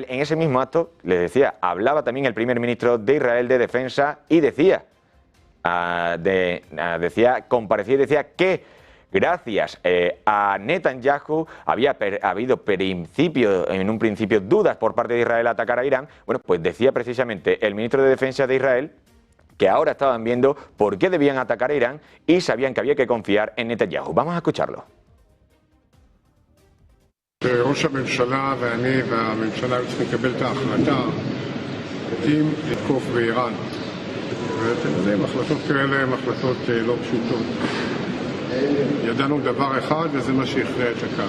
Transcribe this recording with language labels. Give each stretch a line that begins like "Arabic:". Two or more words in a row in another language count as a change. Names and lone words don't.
Spanish: En ese mismo acto, les decía, hablaba también el primer ministro de Israel de Defensa y comparecía y decía que gracias a Netanyahu había habido en un principio dudas por parte de Israel a atacar a Irán. Bueno, pues decía precisamente el ministro de Defensa de Israel que ahora estaban viendo por qué debían atacar a Irán y sabían que había que confiar en Netanyahu. Vamos a escucharlo.
Hebrew: ראש הממשלה ואני והממשלה היו צריכים לקבל את ההחלטה אם לתקוף באיראן. ואתם יודעים, החלטות כאלה הן החלטות לא פשוטות. ידענו דבר אחד וזה מה שהכריע את הקו.